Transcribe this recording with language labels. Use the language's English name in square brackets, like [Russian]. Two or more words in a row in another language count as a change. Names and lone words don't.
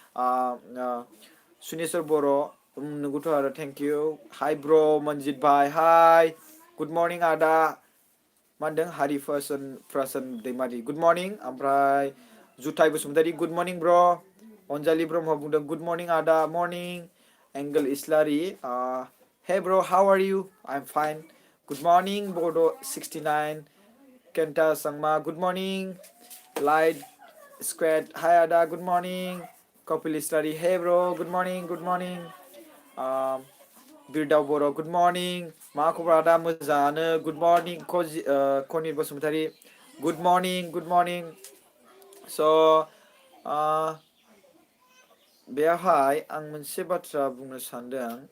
[Bodo] सुनेस्वर बर' नोंगौथ' आरो [English] thank you hi bro' [Bodo] मनजित भाइ हाय [English] good morning [Bodo] आदा मा होनदों हारि फ्रासन दैमारि [English] good morning [Bodo] ओमफ्राय जुथाइ बसुमतारी [English] good morning [Bodo] ब्र अनजालि ब्रह्म बुंदों [English] good morning [Bodo] आदा मर्निं एंगल इस्लारि [English] hey bro how are you I am fine good morning [Bodo] बड' 69 केन्टा सांमा [English] good morning [Bodo] लाइट स्क्वाड हाय आदा [English] good morning [Bodo] कपिल इस्लारि [English] hey bro good morning [Bodo] बिरदाव बर' [English] good morning [Bodo] मा खबर आदा मोजाङानो [English] good morning [Bodo] कनिर बसुमतारी [English] good morning [Bodo] स' बेयावहाय आं मोनसे बाथ्रा बुंनो सानदों